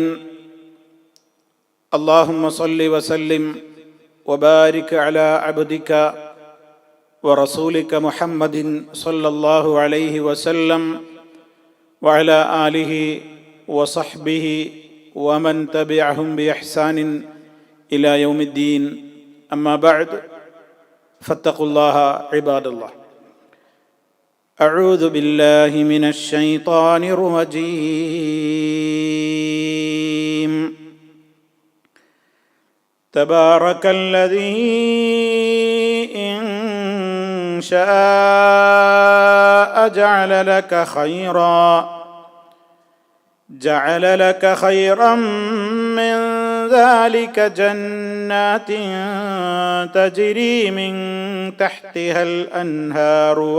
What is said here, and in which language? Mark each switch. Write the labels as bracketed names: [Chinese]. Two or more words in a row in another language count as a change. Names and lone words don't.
[Arabic] اللهم صل وسلم وبارك على عبدك ورسولك محمد صلى الله عليه وسلم وعلى آله وصحبه ومن تبعهم بإحسان إلى يوم الدين. أما بعد فاتقوا الله عباد الله. أعوذ بالله من الشيطان الرجيم. تبارك الذي إن شاء جعل لك خيرا من ذلك جنات تجري من تحتها الأنهار